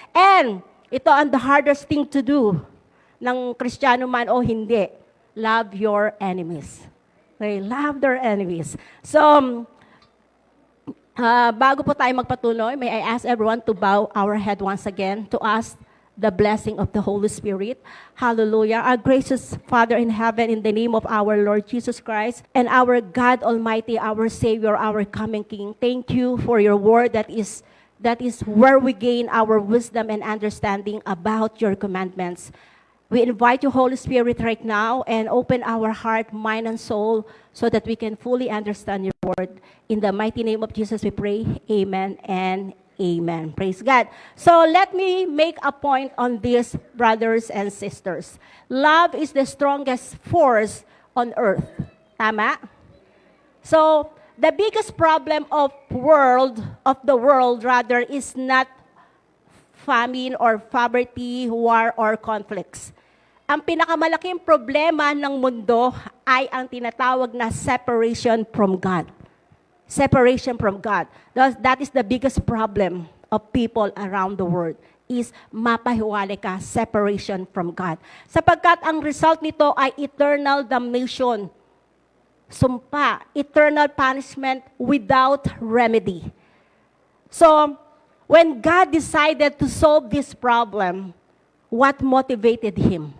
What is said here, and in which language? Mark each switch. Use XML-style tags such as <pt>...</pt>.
<tl>And, ito ang</tl> <en>the hardest thing to do</en> <tl>ng Kristiyano man o hindi.</tl> <en>Love your enemies. Okay, love their enemies.</en> <tl>So, bago po tayo magpatuloy,</tl> <en>may I ask everyone to bow our head once again to ask the blessing of the Holy Spirit. Hallelujah. Our gracious Father in heaven, in the name of our Lord Jesus Christ and our God Almighty, our Savior, our coming King, thank you for your word that is where we gain our wisdom and understanding about your commandments. We invite you, Holy Spirit, right now and open our heart, mind, and soul so that we can fully understand your word. In the mighty name of Jesus we pray. Amen and amen. Praise God. So let me make a point on this, brothers and sisters. Love is the strongest force on earth. Tama? So the biggest problem of the world rather is not famine or poverty, war or conflicts.</en> <tl>Ang pinakamalaking problema ng mundo ay ang tinatawag na separation from God.</tl> <en>Separation from God. That is the biggest problem of people around the world is</en> <tl>mapahiwalay ka,</tl> <en>separation from God.</en> <tl>Sapagkat ang result nito ay eternal damnation.</tl> <en>Sumpa, eternal punishment without remedy. So, when God decided to solve this problem, what motivated Him?</en>